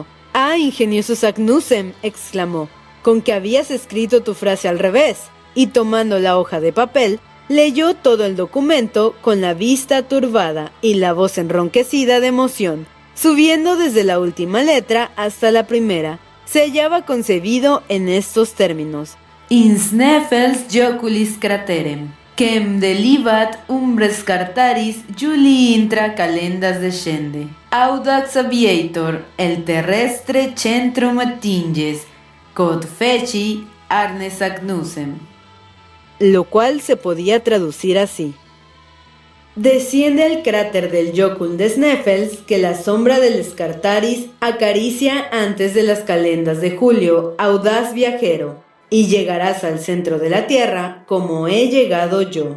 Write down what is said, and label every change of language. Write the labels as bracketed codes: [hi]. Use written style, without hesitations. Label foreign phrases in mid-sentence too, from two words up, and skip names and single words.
[es] «¡Ah, ingenioso Saknussemm!», exclamó, «con que habías escrito tu frase al revés». Y tomando la hoja de papel, leyó todo el documento con la vista turbada y la voz enronquecida de emoción, subiendo desde la última letra hasta la primera. Se hallaba concebido en estos términos. [la] «In Sneffels joculis craterem, quem delibat umbres cartaris Juli intra calendas descende. Audax aviator, el terrestre centrum atinges, quod feci arne Saknussemm». [es] Lo cual se podía traducir así. Desciende al cráter del Jokul de Sneffels que la sombra del Scartaris acaricia antes de las calendas de julio, audaz viajero, y llegarás al centro de la tierra como he llegado yo.